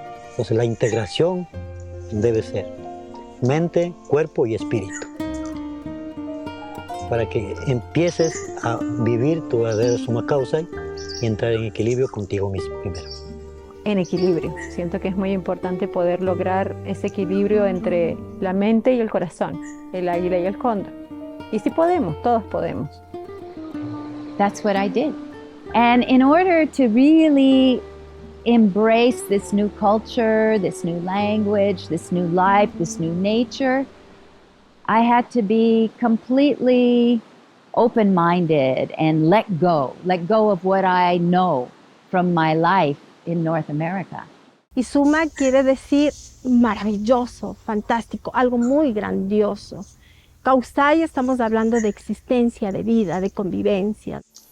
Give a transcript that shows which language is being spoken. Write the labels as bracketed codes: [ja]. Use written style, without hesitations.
[es] Entonces la integración debe ser mente, cuerpo y espíritu, para que empieces a vivir tu verdadero summa causa y entrar en equilibrio contigo mismo primero. En equilibrio. Siento que es muy importante poder lograr ese equilibrio entre la mente y el corazón, el águila y el cóndor. Y sí podemos, todos podemos. [en] That's what I did. And in order to really embrace this new culture, this new language, this new life, this new nature, I had to be completely open-minded and let go of what I know from my life in North America. [es] Y summa quiere decir maravilloso, fantástico, algo muy grandioso. Kausai estamos hablando de existencia, de vida, de convivencia.